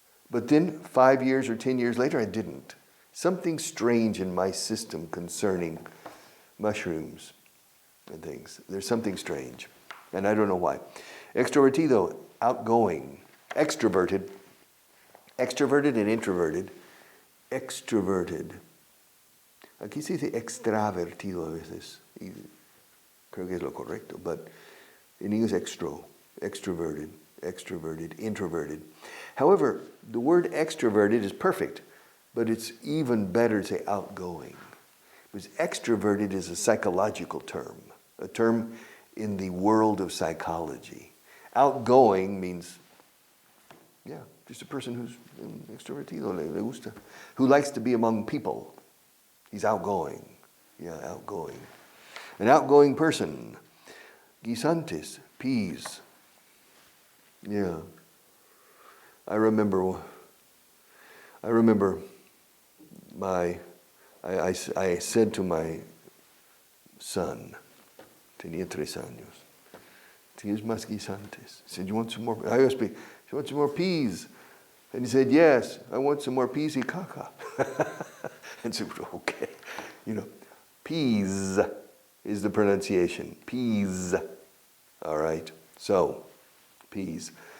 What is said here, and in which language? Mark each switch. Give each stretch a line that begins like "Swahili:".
English: But then 5 years or 10 years later, I didn't. Something strange in my system concerning mushrooms and things. There's something strange, and I don't know why. Extrovertido, outgoing. Extroverted and introverted. Extroverted.
Spanish: Aquí se dice extravertido a veces. Y creo que es lo correcto,
English: but in English, extroverted, introverted. However, the word extroverted is perfect, but it's even better to say outgoing. Because extroverted is a psychological term, a term in the world of psychology. Outgoing means, just a person who's
Spanish: extrovertido, le gusta,
English: who likes to be among people. He's outgoing. Outgoing. An outgoing person. Guisantes, peas. I remember I said to my son,
Spanish: tenía 3 años, ¿tienes más guisantes?
English: He said, you want some more? I asked him, you want some more peas? And he said, yes, I want some more peas
Spanish: y caca.
English: And so, okay, peas is the pronunciation. Peas. All right, so, peas.